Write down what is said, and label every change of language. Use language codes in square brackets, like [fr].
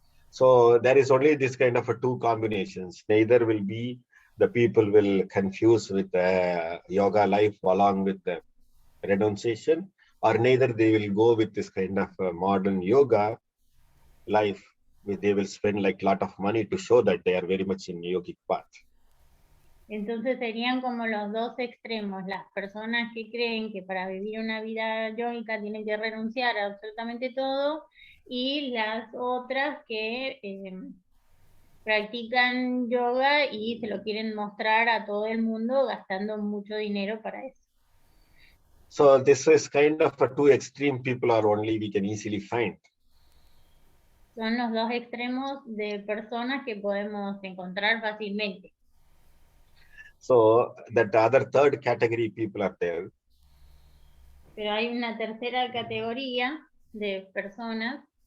[en] So there is only this kind of a two combinations. Neither will be the people will confuse with the yoga life along with the renunciation, or neither they will go with this kind of modern yoga life, where they will spend like a lot of money to show that they are very much in yogic path. [es] Entonces serían como los dos extremos, las personas que creen que para vivir una vida yogica tienen que renunciar a absolutamente todo, y las otras que practican yoga y se lo quieren mostrar a todo el mundo gastando mucho dinero para eso. [en] So this is kind of a two extreme people are only we can easily find. [es] Son los dos extremos de personas que podemos encontrar fácilmente. [en] So that other third category people are there. [es] Pero hay una tercera categoría de personas.